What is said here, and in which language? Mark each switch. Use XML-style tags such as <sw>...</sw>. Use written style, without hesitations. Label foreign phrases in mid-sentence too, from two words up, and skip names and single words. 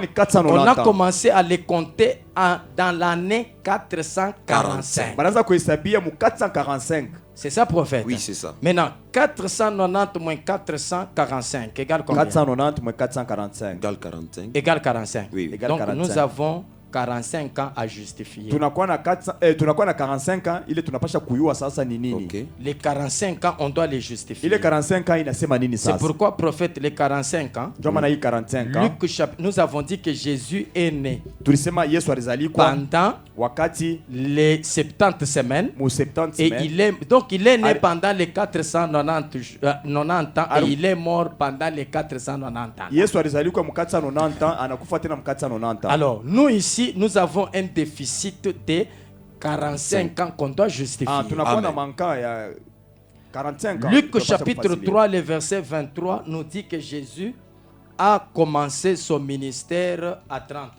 <fr>On a commencé à les compter dans l'année 445. C'est ça, prophète? Oui, c'est ça. Maintenant, 490 moins 445 égale combien? 490 moins 445 égale 45. Égale 45. Oui. Donc, nous avons 45 ans à justifier.</fr> <sw>Tunakuwa na 45 ans, ile tunapasha kuyua sasa ni nini. Okay.</sw> <fr>Les 45 ans, on doit les justifier.</fr> <sw>Ile 45 ans inasema nini sasa?</sw> <fr>C'est pourquoi prophète les 45 ans.</fr> <sw>Joma na 45 ans.</sw> <fr>Nous avons dit que Jésus est né.</fr> <sw>Tulisema Yesu alizaliwa</sw> <fr>pendant</fr> <sw>wakati</sw> <fr>les 70 semaines.</fr> <sw>Mu 70</sw> <fr>et semaines. Il est né pendant les 490 ans et il est mort pendant les 490 ans.</fr> <sw>Yesu alizaliwa mu 490 ans, anakufa tena mu 490 ans.</sw> <fr>Alors, nous ici, nous avons un déficit de 45 ans qu'on doit justifier. Luc chapitre 3, le verset 23 nous dit que Jésus a commencé son ministère à 30 ans.</fr>